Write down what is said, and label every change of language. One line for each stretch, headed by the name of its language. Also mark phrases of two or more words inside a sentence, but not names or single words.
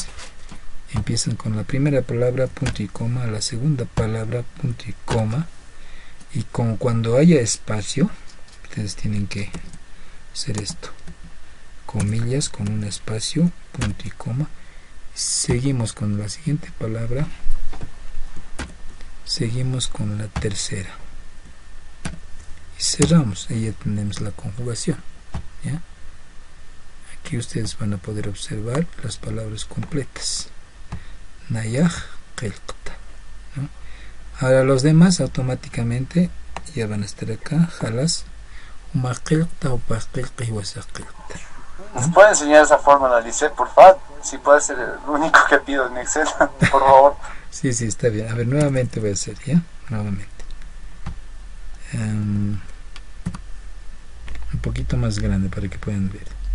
Spanish: Empiezan con la primera palabra, punto y coma, la segunda palabra, punto y coma, y como cuando haya espacio, ustedes tienen que hacer esto, comillas con un espacio, punto y coma, seguimos con la siguiente palabra, seguimos con la tercera, y cerramos, ahí ya tenemos la conjugación, ¿ya? Aquí ustedes van a poder observar las palabras completas.
Aymara: Nayaj, qilqta,
Spanish: ¿no? Ahora los demás automáticamente ya van a estar acá. Jalas,
Aymara: uma qilqta, upa qilqa y wasa qilqta.
Spanish: ¿Nos puede enseñar esa forma, Alice, por favor? Si puede ser el único que pido en Excel, por favor. Sí, está bien. A ver, nuevamente voy a hacer, ¿ya? Nuevamente. Un poquito más grande para que puedan ver.